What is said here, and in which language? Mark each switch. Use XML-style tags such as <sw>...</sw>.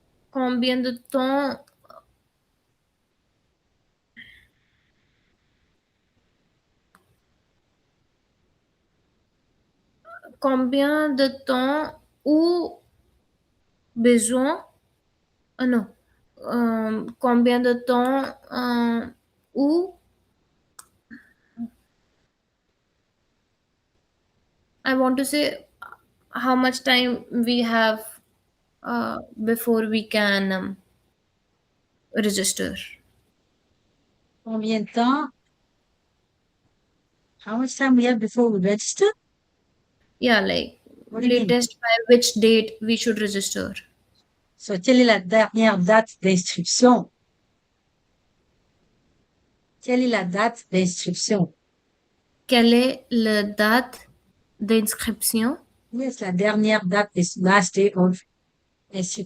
<fr>Combien de temps? Combien de temps ou besoin? Non. Combien de temps ou</fr> <en>I want to say how much time we have before we can register.</en> <fr>Combien de temps?</fr> <en>How much time we have before we register? Yeah, like What do you mean? latest by which date we should register.</en> <fr>So, quelle est la dernière date d'inscription? Quelle est la date d'inscription? Quelle est la date d'inscription?</fr> <en>Yes,</en> <fr>la dernière date</fr> <en>is last day of inscription</en>